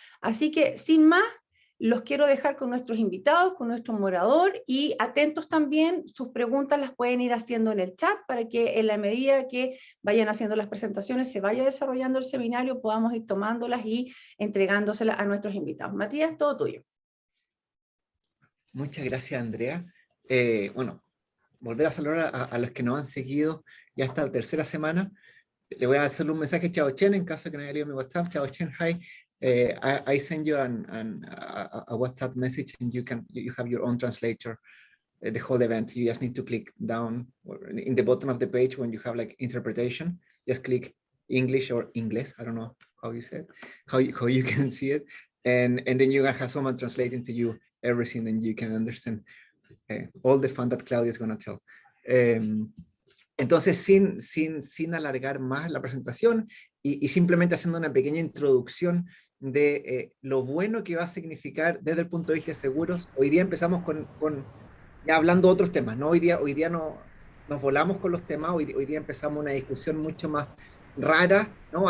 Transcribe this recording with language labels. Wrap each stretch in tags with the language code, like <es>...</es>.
<es>Así que, sin más, los quiero dejar con nuestros invitados, con nuestro moderador, y atentos también, sus preguntas las pueden ir haciendo en el chat para que en la medida que vayan haciendo las presentaciones, se vaya desarrollando el seminario, podamos ir tomándolas y entregándoselas a nuestros invitados. Matías, todo tuyo. Muchas gracias, Andrea. Bueno, volver a saludar a los que nos han seguido ya hasta la tercera semana. Le voy a hacer un mensaje a Xiaochen en caso de que no haya leído mi WhatsApp.</es> <en>Xiaochen, hi. I send you a WhatsApp message and you have your own translator. The whole event, you just need to click down in the bottom of the page when you have like interpretation. Just click English or Ingles. I don't know how you say it, how you can see it, and then you have someone translating to you everything, and you can understand all the fun that Claudia is going to tell.</en> <es>Entonces, sin alargar más la presentación y simplemente haciendo una pequeña introducción de lo bueno que va a significar desde el punto de vista de seguros. Hoy día empezamos ya hablando de otros temas, ¿no? Hoy día no, nos volamos con los temas, hoy día empezamos una discusión mucho más rara, ¿no?</es>